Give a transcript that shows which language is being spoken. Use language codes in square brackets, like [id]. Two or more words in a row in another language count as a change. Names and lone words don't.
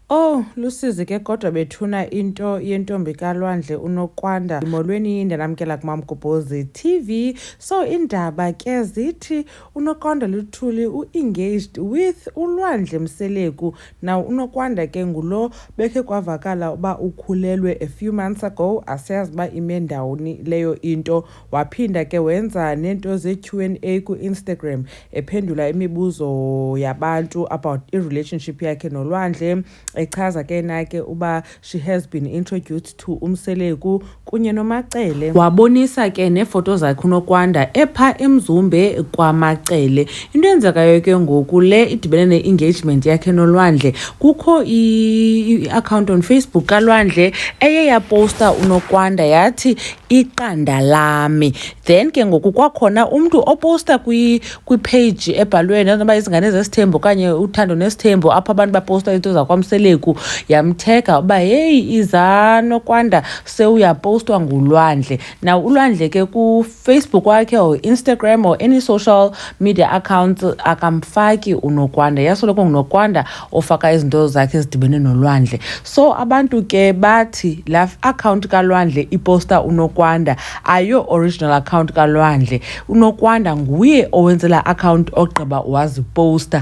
[xh] Oh, Lusizi ke kodwa bethuna into yentombi kaLwandle uNokwanda molweni ndanamkela kuMamgobhozi TV. So indaba ke zithi uNokwanda Luthuli [en] engaged with [xh] uLwandle Mseleku. Now uNokwanda ke ngulo bekhe kwavakala uba ukhulelwe [en] a few months ago, [xh] asiyazi uba ime ndawoni leyo into. Waphinda ke wenza nento ze-Q&A ku-Instagram ephendula imibuzo yabantu about i-relationship yakhe noLwandle. Echaza ke nake uba [en] she has been introduced to [xh] uMseleku kunye noMacele. Wabonisa ke nefoto zakhe uNokwanda epha eMzumbe kwaMacele. Into enzekayo ke ngoku le idibene ne-engagement yakhe noLwandle, kukho i- [en] account on Facebook [xh] kaLwandle eye yaposta uNokwanda yathi iqanda lami. Then ke ngoku kwakhona umntu oposta kwi-page ebhalwe noba izingane zesithembu okanye uthando nesithembu, apho abantu baposta into zakwamseleku, yamthega uba hey iza Nokwanda sewuyapostwa nguLwandle. Now uLwandle ke ku-Facebook wakhe [en] or Instagram or any social media accounts [xh] akamfaki uNokwanda, yasoloko nguNokwanda ofaka izinto zakhe ezidibene noLwandle. So abantu ke bathi la account kaLwandle iposta uNokwanda ayo [en] original account [xh] kaLwandle. uNokwanda nguye owenzela account ogqiba waziposta.